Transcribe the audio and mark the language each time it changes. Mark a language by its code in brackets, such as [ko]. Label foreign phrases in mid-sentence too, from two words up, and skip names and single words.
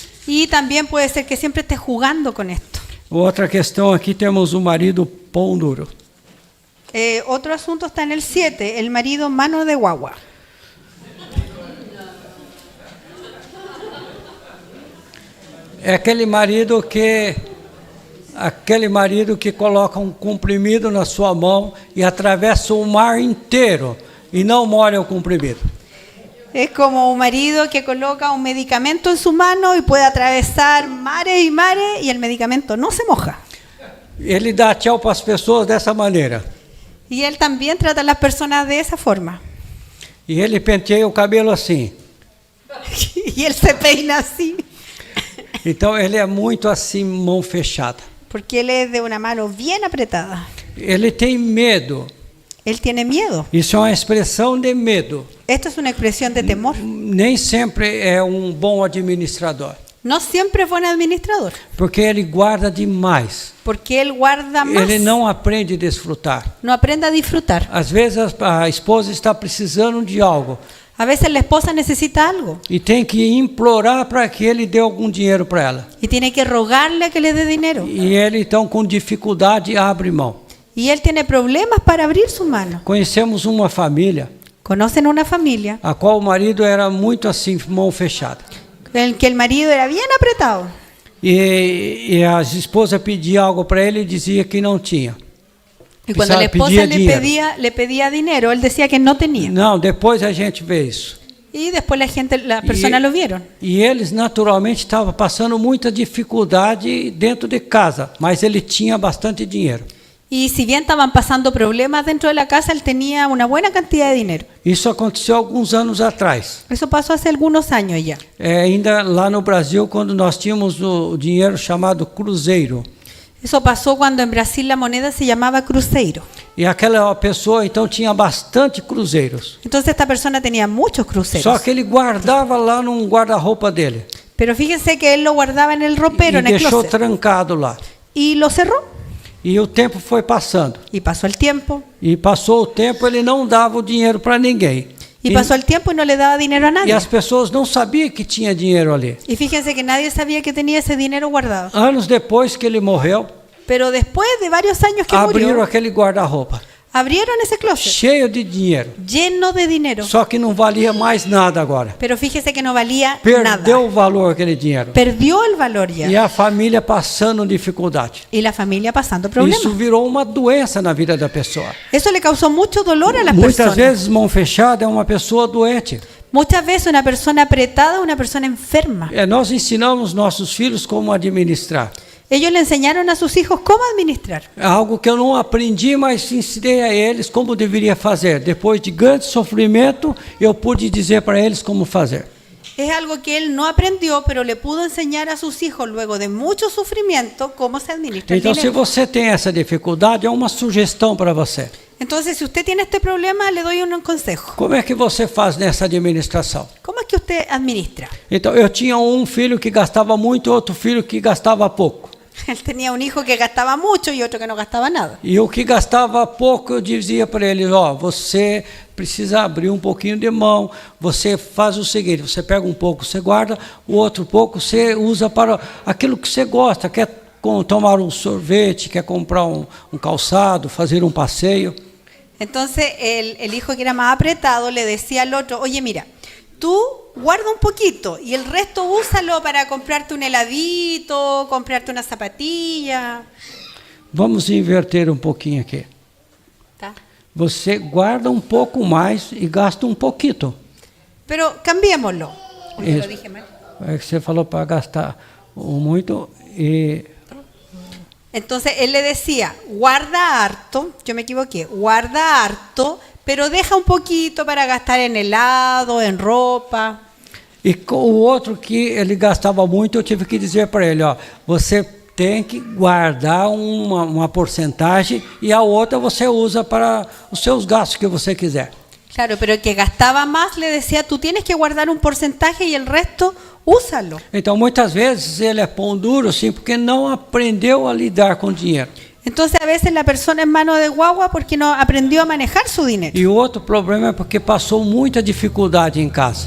[es] Y también puede ser que siempre esté jugando con esto. [pt] Outra questão aqui, temos o marido pão duro. [es] Otro asunto está en el 7, el marido mano de guagua. [pt] É aquele marido que coloca um comprimido na sua mão e atravessa o mar inteiro e não molha o comprimido. [es] Es como un marido que coloca un medicamento en su mano y puede atravesar mares y mares y el medicamento no se moja. [pt] Ele dá tchau para as pessoas dessa maneira. [es] Y él también trata a las personas de esa forma. [pt] E ele penteia o cabelo assim. [es] Y él se peina así. [pt] Então ele é muito assim, mão fechada. [es] Porque él es de una mano bien apretada. [pt] Ele tem medo. [es] Él tiene miedo. [pt] Isso é uma expressão de medo. [es] Esto es una expresión de temor. [pt] Nem sempre é um bom administrador. [es] No siempre es buen administrador. [pt] Porque ele guarda demais. [es] Porque él guarda más. [pt] Ele não aprende a desfrutar. [es] No aprende a disfrutar. [pt] Às vezes a esposa está precisando de algo. [es] A veces la esposa necesita algo. [pt] E tem que implorar para que ele dê algum dinheiro para ela. [es] Y tiene que rogarle a que le dé dinero. [pt] E ele então com dificuldade abre mão. [es] Y él tiene problemas para abrir su mano. [pt] Conhecemos uma família [es] Conocen una familia [pt] a qual o marido era muito assim, mão fechada. [es] en que el marido era bien apretado. [pt] E a esposa pedia algo para ele e dizia que não tinha. [es] Y cuando la esposa [pt] Pedia dinheiro. [es] le pedía dinero, él decía que no tenía. [pt] Não, depois a gente vê isso. [es] Y después las personas lo vieron. [pt] E eles naturalmente estavam passando muita dificuldade dentro de casa, mas ele tinha bastante dinheiro. [es] Y si bien estaban pasando problemas dentro de la casa, él tenía una buena cantidad de dinero. [pt] Isso aconteceu alguns anos atrás. [es] Eso pasó hace algunos años ya. [pt] Ainda lá no Brasil, quando nós tínhamos o dinheiro chamado cruzeiro. [es] Eso pasó cuando en Brasil la moneda se llamaba cruzeiro. [pt] E aquela pessoa então tinha bastante cruzeiros. [es] Entonces esta persona tenía muchos cruceros. [pt] Só que ele guardava lá num guarda-roupa dele. [es] Pero fíjense que él lo guardaba en el ropero, [pt] E [es] en el [pt] deixou [es] closet. [pt] trancado lá. [es] Y lo cerró. [pt] E o tempo foi passando. [es] Y pasó el tiempo. [pt] E passou o tempo, ele não dava o dinheiro para ninguém. [es] Y pasó el tiempo y no le daba dinero a [pt] E [es] nadie. [pt] as pessoas não sabiam que tinha dinheiro ali. [es] Y fíjense que nadie sabía que tenía ese dinero guardado. [pt] Anos depois que ele morreu, [es] Pero después de varios años que [pt] abriram [es] murió, [pt] aquele guarda-roupa, [es] abrieron ese closet [pt] cheio de dinheiro. [es] lleno de dinero. [pt] Só que não valia mais nada agora. [es] Pero fíjese que no valía [pt] Perdeu [es] nada. [pt] o valor aquele dinheiro. [es] Perdió el valor ya. [pt] E a família passando dificuldade. [es] Y la familia pasando [pt] Isso [es] problemas. [pt] virou uma doença na vida da pessoa. [es] Eso le causó mucho dolor a las [pt] Muitas [es] personas. [pt] vezes, mão fechada é uma pessoa doente. [es] Muchas veces una persona apretada es una persona enferma. [pt] Nós ensinamos nossos filhos como administrar. [es] Ellos le enseñaron a sus hijos cómo administrar. [pt] É algo que eu não aprendi, mas ensinei a eles como deveria fazer. Depois de grande sofrimento, eu pude dizer para eles como fazer. [es] Es algo que él no aprendió, pero le pudo enseñar a sus hijos luego de mucho sufrimiento cómo se administra el [pt] Então, se [es] dinero. [pt] você tem essa dificuldade, é uma sugestão para você. [es] Entonces, si usted tiene este problema, le doy un consejo. [pt] Como é que você faz nessa administração? [es] ¿Cómo es que usted administra? [pt] Então, eu tinha um filho que gastava muito, outro filho que gastava pouco. [es] Él tenía un hijo que gastaba mucho y otro que no gastaba nada. [pt] E o que gastava pouco, eu dizia para ele, ó, você precisa abrir um pouquinho de mão, você faz o seguinte, você pega um pouco, você guarda, o outro pouco você usa para aquilo que você gosta, quer tomar um sorvete, quer comprar um calçado, fazer um passeio. [es] Entonces el hijo que era más apretado le decía al otro, oye mira, tú guarda un poquito y el resto úsalo para comprarte un heladito, comprarte una zapatilla. [pt] Vamos inverter um pouquinho aqui. ¿Tá? Você guarda um pouco mais e gasta um pouquinho. [es] Pero cambiémoslo. Porque Eso. lo dije mal. [pt] É que você falou para gastar muito e... [es] Entonces él le decía, guarda harto, yo me equivoqué, guarda harto, pero deja un poquito para gastar en helado, en ropa. [pt] E com o outro que ele gastava muito, eu tive que dizer para ele, ó, você tem que guardar uma porcentagem e a outra você usa para os seus gastos que você quiser. [es] Claro, pero el que gastaba más le decía, tú tienes que guardar un porcentaje y el resto úsalo. [pt] Então, muitas vezes ele é pão duro, sim, porque não aprendeu a lidar com dinheiro. [es] Entonces a veces la persona es mano de guagua porque no aprendió a manejar su dinero. [pt] E o outro problema é porque passou muita dificuldade em casa.